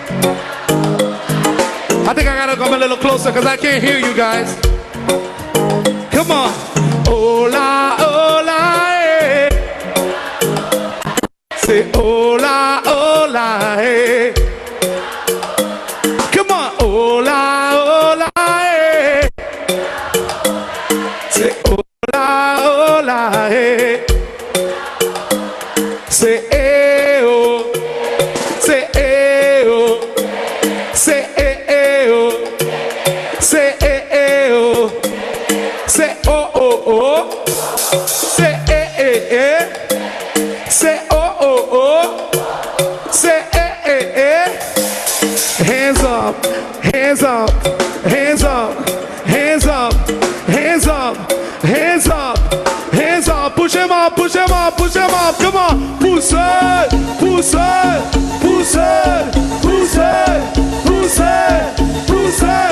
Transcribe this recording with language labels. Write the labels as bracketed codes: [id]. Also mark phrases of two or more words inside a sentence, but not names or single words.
[en] I think I gotta come a little closer because I can't hear you guys. Come on. [es] Hola, hola, eh. Say hola, hola, eh. [en] Come on. [es] Hola, hola, eh. Say hola, hola, eh. [en] Say oh, say oh, say oh, say oh, say oh oh oh, say say oh oh oh, say hands up, hands up, hands up, hands up, hands up, hands up. Hands up, push him up, push him up, push him up, come on. Pousse it, pousse it, pousse it, pousse it, pousse it, pousse it.